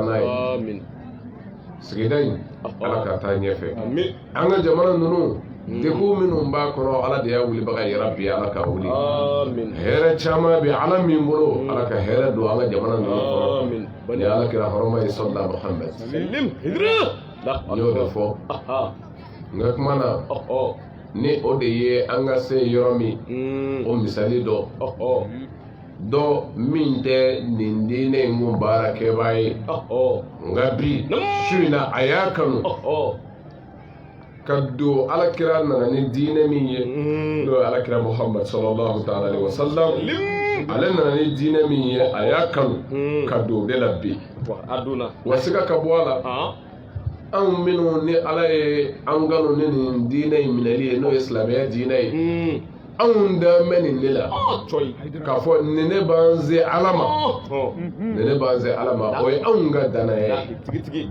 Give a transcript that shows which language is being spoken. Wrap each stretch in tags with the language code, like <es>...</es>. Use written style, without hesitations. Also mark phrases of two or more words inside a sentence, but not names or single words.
<bm>n'a ye sigida in ala ka taa ɲɛfɛ an ka jamana ninnu degun minnu b'a kɔnɔ ala de y'a wulibaga yɛrɛ bi ala ka wuli hɛrɛ caman bɛ ala min bolo ala ka hɛrɛ don an ka jamana ninnu kɔnɔ ni ala kira hɔrɔma ye sɔlila muhammed n y'o de fɔ n ka kuma na ni o de ye an ka se yɔrɔ min o misali dɔ min tɛ nin diinɛ in ko baarakɛbaa ye nka bi su in na a y'a kanu ka don alakira nana ni diinɛ min ye n'o ye alakira muhammad</bm> <ar>صلى الله تعالى عليه وسلم</ar> <bm>ale nana ni diinɛ min ye a y'a kanu ka don o de la bi wa siga ka bɔ a la anw minnu ni ala ye an kanu ni nin diinɛ in minɛli ye n'o ye silamɛya diinɛ ye anw da mɛ nin de la k'a fɔ nin ne b'an se ala ma nin ne b'an se ala ma o ye anw ka danaya ye</bm>